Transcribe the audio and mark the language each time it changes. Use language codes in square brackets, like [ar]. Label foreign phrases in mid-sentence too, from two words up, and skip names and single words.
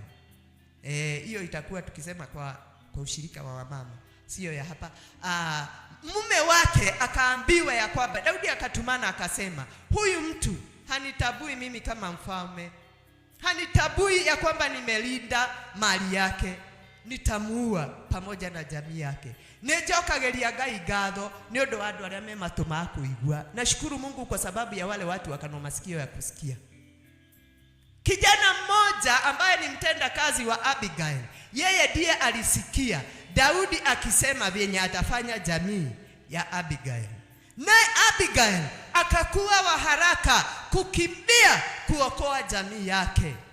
[sw] Hiyo itakuwa tukisema kwa ushirika wa wamama, sio ya hapa. Mume wake akaambiwa ya kwamba, Daudi akatumana akasema, huyu mtu hanitabui mimi kama mfalme, hanitabui ya kwamba nimelinda mali yake, nitamuua pamoja na jamii yake. [ki] Nejokageria Ngai ngatho ni undu wa andu aria me matu ma kuigua. [sw] Nashukuru Mungu kwa sababu ya wale watu wakano masikio ya kusikia. Kijana mmoja ambaye ni mtenda kazi wa Abigail, yeye ndiye alisikia Daudi akisema vyenye atafanya jamii ya Abigail. Naye Abigail akakuwa wa haraka kukimbia kuokoa jamii yake.